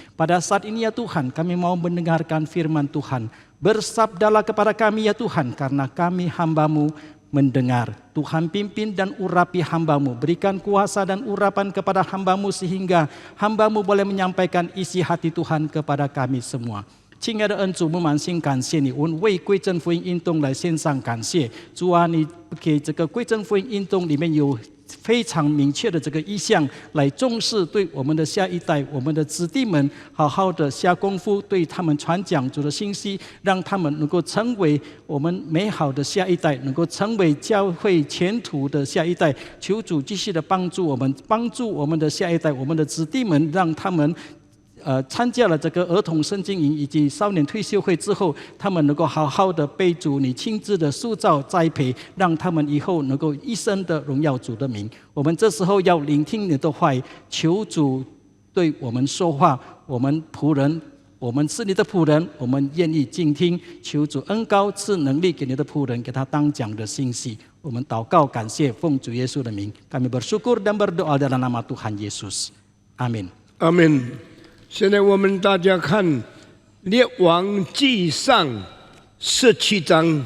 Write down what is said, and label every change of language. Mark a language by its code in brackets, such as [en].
[id] Pada saat ini ya Tuhan, kami mau mendengarkan firman Tuhan. Bersabdalah kepada kami ya Tuhan, karena kami hamba-Mu mendengar. Tuhan pimpin dan urapi hamba-Mu. Berikan kuasa dan urapan kepada hamba-Mu sehingga hamba-Mu boleh menyampaikan isi hati Tuhan kepada kami semua. [zh] 亲爱的恩主，我们满心感谢你，我们为归正福音运动来献上感谢。主啊，你给这个归正福音运动里面有非常明确的这个意向，来重视对我们的下一代、我们的子弟们，好好的下功夫，对他们传讲主的信息，让他们能够成为我们美好的下一代，能够成为教会前途的下一代。求主继续的帮助我们，帮助我们的下一代、我们的子弟们，让他们参加了这个儿童圣经营以及少年退休会之后，他们能够好好的被主你亲自的塑造栽培，让他们以后能够一生的荣耀主的名。我们这时候要聆听你的话语，求主对我们说话，我们仆人，我们是你的仆人，我们愿意静听。求主恩膏赐能力给你的仆人，给他当讲的信息。我们祷告感谢，奉主耶稣的名， [id] kami bersyukur dan berdoa dalam nama Tuhan Yesus. Amin. Amin. [zh] 现在我们大家看《列王纪上》17章。